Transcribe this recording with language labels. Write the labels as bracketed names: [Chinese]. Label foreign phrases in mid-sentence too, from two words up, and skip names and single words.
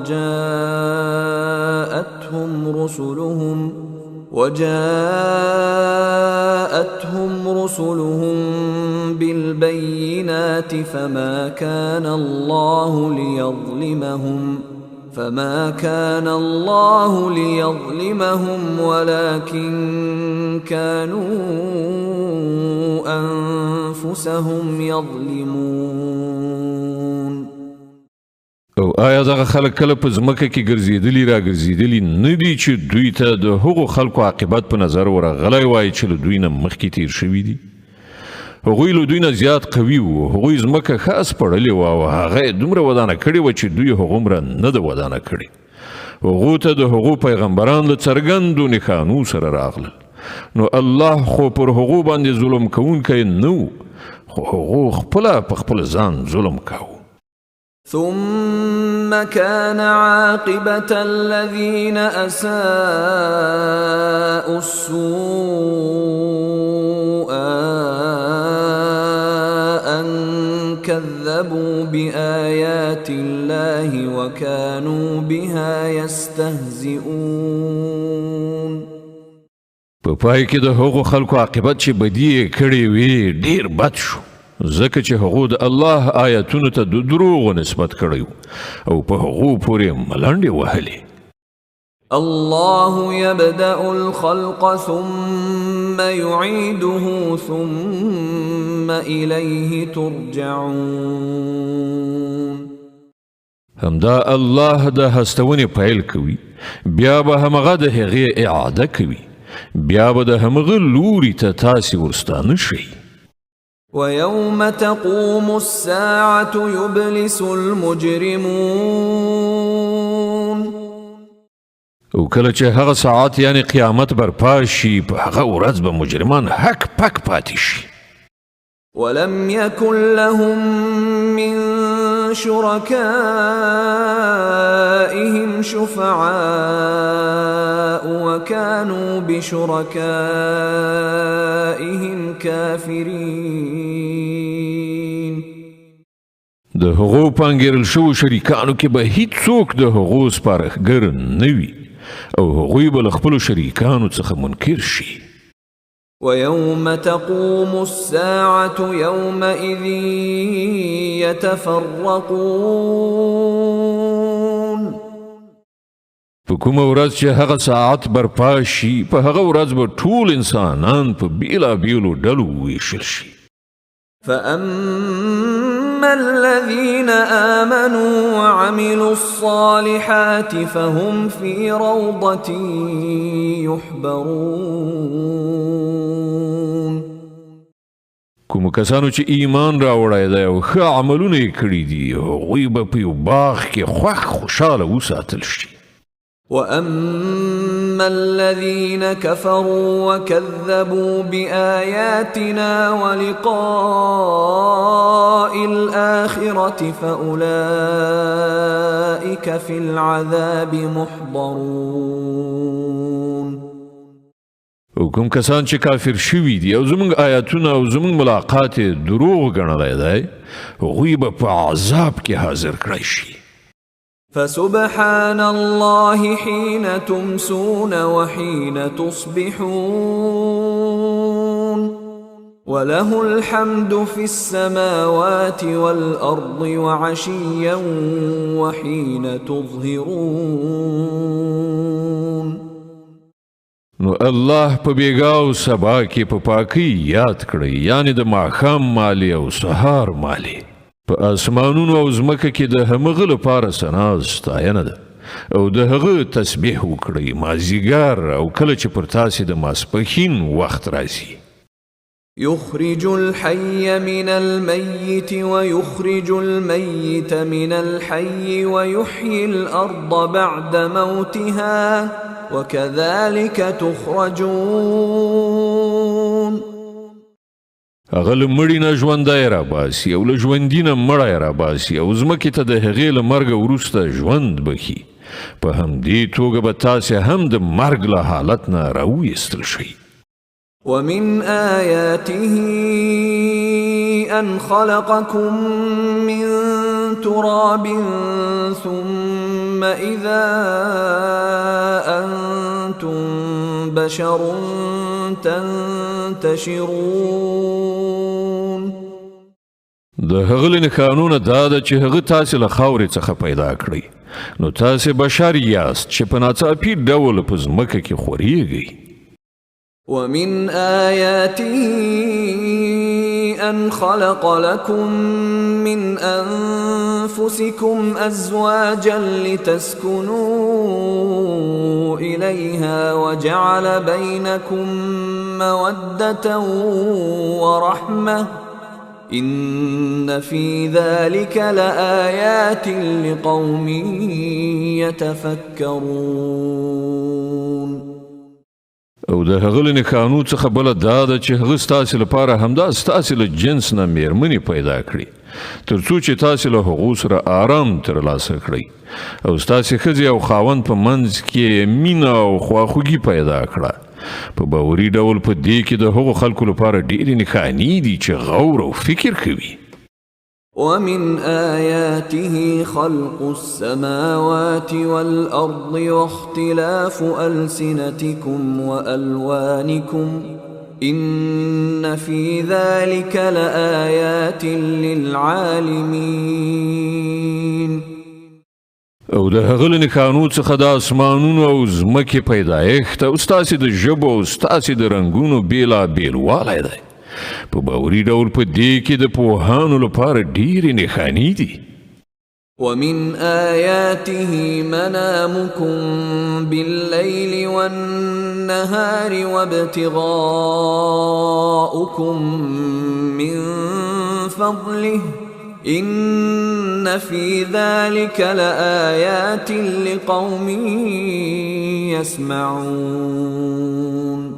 [Arabic] وجاءتهم رسلهم بالبينات فما كان الله ليظلمهم ولكن كانوا أنفسهم يظلمون. [Pashto] او آیا دغه خلک کله په ځمکه کې ګرځېدلي را ګرځېدلي نه دي چې دوی ته د هغو خلکو عاقبت په نظر ورغلی وای چې له دوی نه مخکې تیر شوي دي؟ هغوی له دوی نه زیات قوي وو، هغوی ځمکه ښه سپړلې وه او هغه یې دومره ودانه کړې وه چې دوی هغومره نه ده ودانه کړې. هغو ته د هغو پیغمبران له څرګندو نښانو سره راغلل، نو الله خو پر هغو باندې ظلم کوونکی نه و، خو هغو خپله په خپل ځان ظلم کاوه. [Arabic] ثم كان عاقبة الذين أساءوا السوء أن كذبوا بآيات الله وكانوا بها يستهزئون. [Pashto] په پای کې د هغو خلکو عاقبت چې بدی یې کړې وې ډېر بد شو، ځکه چې هغو د الله آیاتونو ته د دروغو نسبت کړی او په هغو پورې ملنډې وهلې. [Arabic] الله يبدأ الخلق ثم يعيده ثم إليه ترجعون. [Pashto] همدا الله د هستونې پیل کوي، بیا به همغه د هغې اعاده کوي، بیا به د همغه لوري ته تاسې ورستانه شئ. [Arabic] ويوم تقوم الساعة يبلس المجرمون. [Pashto] او کله چې هغه ساعت یعنی قیامت برپا شي، په هغه ورځ به مجرمان حق پک پاتې شي. [Arabic] ولم يكن لهم من شركائهم شفعاء وكانوا بشركائهم كافرين. [Pashto] د هغو پانګیرل شوو شریکانو کې به هیڅوک د هغو سپارښتګر نه وي او هغوی به له خپلو شریکانو څخه منکر شي. [Arabic] ويوم تقوم الساعة يومئذ يتفرقون. [Pashto] په کومه ورځ چې هغه ساعت برپا شي، په هغه ورځ به ټول انسانان په بیلابیلو ډلو ویشل شي. [Arabic] فأما فأما الذين آمنوا وعملوا الصالحات فهم في روضة يحبرون. [Pashto] کوم کسانو چې ایمان راوړی دی او ښه عملونه یې کړي دي هغوی به په یو باغ کې خوشحاله وساتل شي. [Arabic] وأما الذين كفروا وكذبوا بآياتنا ولقاء الآخرة فأولئك في العذاب محضرون. [Pashto] او کوم کسان چې کافر شوي دي او زموږ آیاتونه او زموږ ملاقات دروغ ګڼلی دی هغوی به په عذاب کې حاضر کړی شي. [Arabic] فسبحان الله حين تمسون وحين تصبحون وله الحمد في السماوات والأرض وعشيا وحين تظهرون. [Pashto] نو الله په بیګا او سبا کې په پاکي یاد کړی، یعنی د ماښام مالی او سهار مالی. په اسمانونو او ځمکه کې د همغه لپاره ثنا ستاینه ده او د هغه تسبیح وکړئ مازیګر او کله چې پر تاسې د ماسپښین وخت راځي. [Arabic] يخرج الحي من الميت ويخرج الميت من الحي ويحيي الأرض بعد موتها وكذلك تخرجون. [Pashto] هغه له مړي نه ژوندی راباسي او له ژوندي نه مړی راباسي او ځمکې ته د هغې له مرګه وروسته ژوند بخي. په همدې توګه به تاسې هم د مرګ له حالت نه راویستل شئ. [Arabic] ومن آياته أن خلقكم من تراب ثم إذا أنتم بشر تنتشرون. [Pashto] د هغه له نښانونه دا ده چې هغه تاسې له خاورې څخه پیدا کړئ نو تاسې بشر یاست چې په ناڅاپي ډول په ځمکه کې خورېږئ. [Arabic] ومن آياته أن خلق لكم من أنفسكم أزواجا لتسكنوا إليها وجعل بينكم مودة ورحمة إن في ذلك لآيات لقوم يتفكرون. [Pashto] او د هغه له نښانو څخه بله دا ده چې هغه ستاسې لپاره همدا ستاسې له جنس نه میرمنې پیدا کړي تر څو چې تاسې له هغو سره آرام ترلاسه کړئ او ستاسې ښځې او خاوند په منځ کې مینه او خواخوږي پیدا کړه. په باوري ډول په دې کې د هغو خلکو لپاره ډېرې نښانې دي چې غور او فکر کوي. [Arabic] ومن آياته خلق السماوات والأرض واختلاف ألسنتكم وألوانكم إن في ذلك لآيات للعالمين. [Pashto] او د هغه له نښانو څخه د اسمانونو او ځمکې پیدایښت او ستاسې د ژبو او ستاسې د رنګونو بېلابېل والی دی. په باوري ډول په دې کې د پوهانو لپاره ډېرې نښانې دي. [Arabic] ومن آياته منامكم بالليل والنهار وابتغاؤكم من فضله إن في ذلك لآيات لقوم يسمعون.